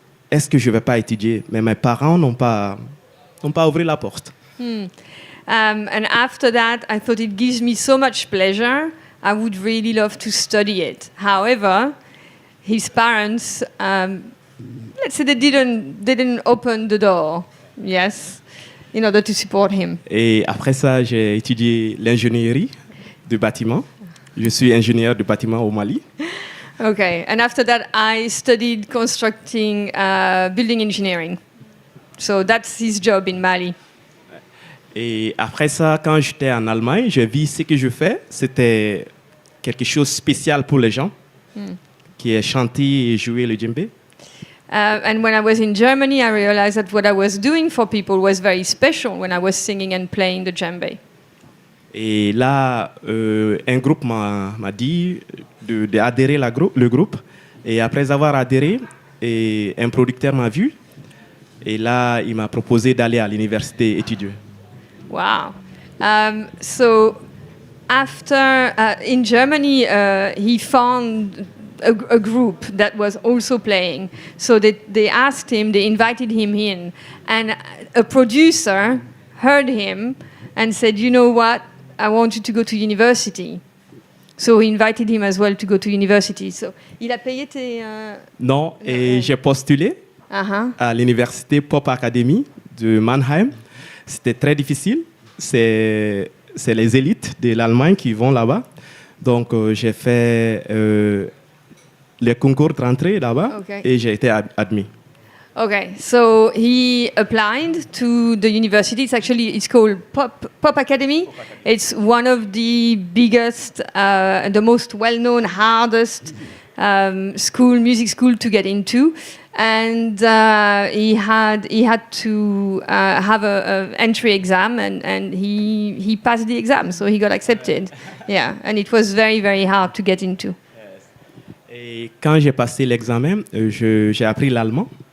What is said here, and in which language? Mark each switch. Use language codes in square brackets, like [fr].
[fr] Est-ce que je vais pas étudier? Mais mes parents n'ont pas ouvert la porte. [en] And after that, I thought it gives me so much pleasure. I would really love to study it. However, his parents, let's say they didn't open the door, yes, in order to support him. [fr] Et après ça, j'ai étudié l'ingénierie du bâtiment. Je suis ingénieur du bâtiment au Mali. [en] Okay, and after that, I studied constructing building engineering. So that's his job in Mali. [fr] Et après ça, quand j'étais en Allemagne, j'ai vu ce que je fais. C'était quelque chose de spécial pour les gens qui est chanter et jouer le djembé. [en] And when I was in Germany, I realized that what I was doing for people was very special when I was singing and playing the djembe. [fr] Et là, un groupe m'a dit d'adhérer le groupe. Et après avoir adhéré, et un producteur m'a vu. Et là, il m'a proposé d'aller à l'université étudier. [en] Wow. So after, in Germany, he found a group that was also playing. So they asked him, they invited him in. And a producer heard him and said, you know what, I want you to go to university. So he invited him as well to go to university. [fr] So, il a payé tes... Non, et j'ai postulé à l'université Pop Academy de Mannheim. C'était très difficile. C'est les élites de l'Allemagne qui vont là-bas. Donc, j'ai fait les concours de rentrée là-bas et j'ai été admis. [en] Okay, so he applied to the university. It's called Pop Academy. It's one of the biggest, the most well-known, hardest music school to get into. And he had to have a entry exam, and he passed the exam, so he got accepted. Yeah, and it was very, very hard to get into. [fr] Et quand j'ai passé l'examen, j'ai appris l'allemand.